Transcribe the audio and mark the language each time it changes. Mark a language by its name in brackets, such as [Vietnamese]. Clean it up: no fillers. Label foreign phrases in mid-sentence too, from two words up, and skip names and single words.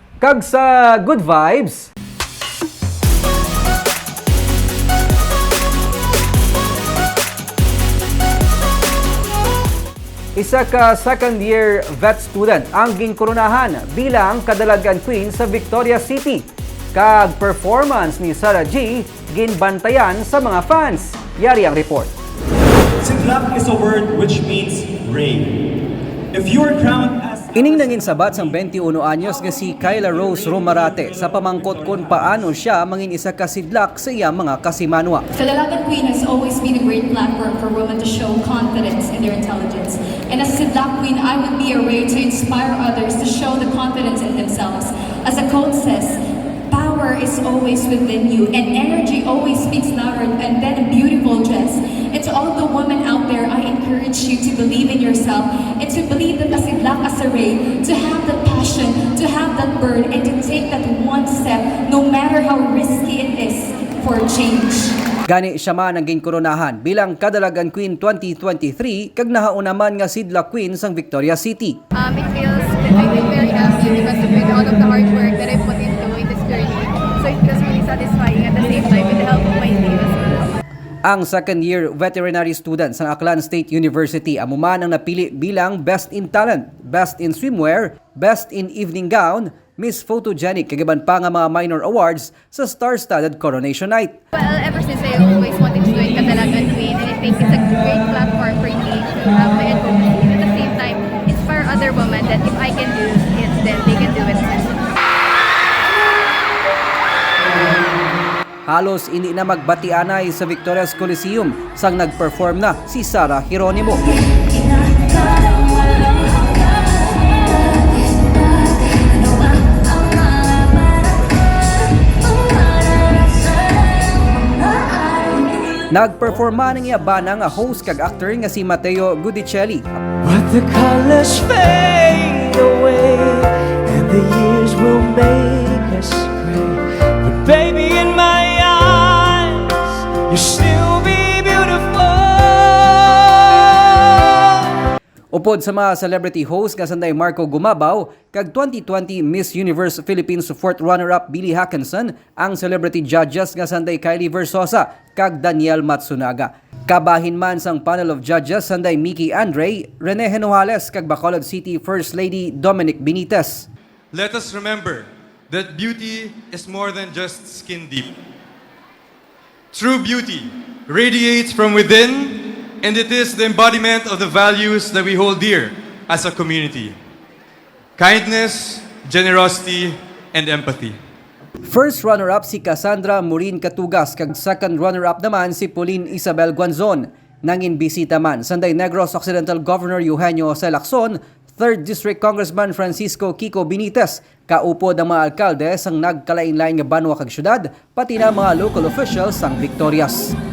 [Hiligaynon] Kag sa good vibes, isa ka [English] second-year vet student [Hiligaynon] ang ginkoronahan bilang Kadalag-an Queen sa Victoria City. Kag performance ni Sarah G, ginbantayan sa mga fans. Yari ang report. [English] Siglak is a word which means rain. If you are crowned as [Hiligaynon] Ining nangin sabat sang 21 anyos nga si Kyla Rose Romarate sa pamangkot kung paano siya mangin isa ka sidlak sa iyang mga kasimanwa. [English] Kadalag-an Queen has always been a great platform for women to show confidence in their intelligence. And as a sidlak queen, I would be a ray to inspire others to show the confidence in themselves. As the quote says, power is always within you and energy always speaks louder and than a beautiful dress. And to all the women out there, I encourage you to believe in yourself and to believe that as sidlak as a ray, to have that passion, to have that burn, and to take that one step, no matter how risky it is, for change. [Hiligaynon] Gani siya man ang ginkoronahan bilang Kadalag-an Queen 2023 kag nahauna man nga sidlak queen sang Victoria City. [English] It feels I feel very happy because of all of the hard work that I put into in this journey. So it feels really satisfying at the same time with the help of my team as well. [Hiligaynon] Ang [English] second-year veterinary student [Hiligaynon] sa Aklan State University amuman ang napili bilang Best in Talent, Best in Swimwear, Best in Evening Gown, Miss Photogenic kagaban pa nga mga [English] minor awards [Hiligaynon] sa [English] star-studded coronation night. Well, ever since I always wanted to join Kadalag-an Queen, and I think it's a great platform for me to have my advocacy and at the same time inspire other women that if I can do it, then they can do it too. [Hiligaynon] Halos hindi na magbatianay sa Victoria's Coliseum sang nag-perform na si Sarah Geronimo. Nagperforma ng iyabana nga host kag actor nga si Matteo Gudicelli. [English] But the colors fade away and the years will make us gray. But baby, in my eyes, you still be beautiful. [Hiligaynon] Upod sa mga [English] celebrity host [Hiligaynon] nga sanday Marco Gumabaw, kag 2020 Miss Universe Philippines 4th runner-up Billy Hackinson, ang [English] celebrity judges [Hiligaynon] nga sanday Kylie Versosa, kag Daniel Matsunaga. Kabahin man sang [English] panel of judges [Hiligaynon] sanday Mickey Andre, Rene Henoales, kag Bacolod City First Lady Dominic Benitez. [English] Let us remember that beauty is more than just skin deep. True beauty radiates from within, and it is the embodiment of the values that we hold dear as a community. Kindness, generosity, and empathy. First runner-up [Hiligaynon] si Cassandra Murin Katugas, kag [English] second runner-up [Hiligaynon] naman si Pauline Isabel Guanzon. Nangin bisita man sanday Negros Occidental Governor Eugenio Jose Lacson, 3rd District Congressman Francisco Kiko Benitez, kaupod ang mga alkalde sang nagkalain-lain nga banwa kag syudad, pati na mga [English] local officials [Hiligaynon] sang Victorias.